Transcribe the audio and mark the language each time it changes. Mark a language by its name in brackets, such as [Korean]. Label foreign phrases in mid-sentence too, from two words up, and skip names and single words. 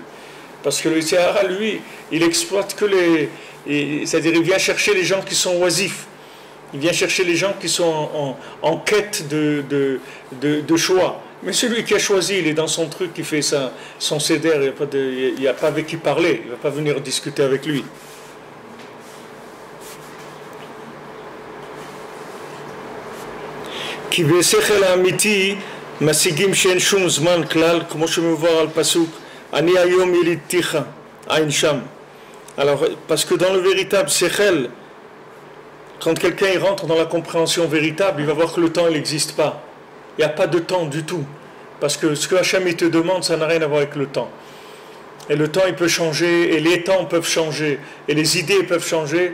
[French] Parce que le [Hebrew] יצר הרע, [French] lui, il exploite que c'est-à-dire, il vient chercher les gens qui sont oisifs. Il vient chercher les gens qui sont en quête de choix. Mais celui qui a choisi, il est dans son truc, il fait son céder, il n'y a pas avec qui parler, il ne va pas venir discuter avec lui. [Hebrew] כי בשכל האמיתי משיגים שאין שום זמן כלל, כמו שמבואר על פסוק אני היום ילידתיך, עין שם. [French] Alors, parce que dans le véritable sechel, quand quelqu'un rentre dans la compréhension véritable, il va voir que le temps n'existe pas. Il n'y a pas de temps du tout. Parce que ce que Hachem il te demande, ça n'a rien à voir avec le temps. Et le temps il peut changer, et les temps peuvent changer, et les idées peuvent changer.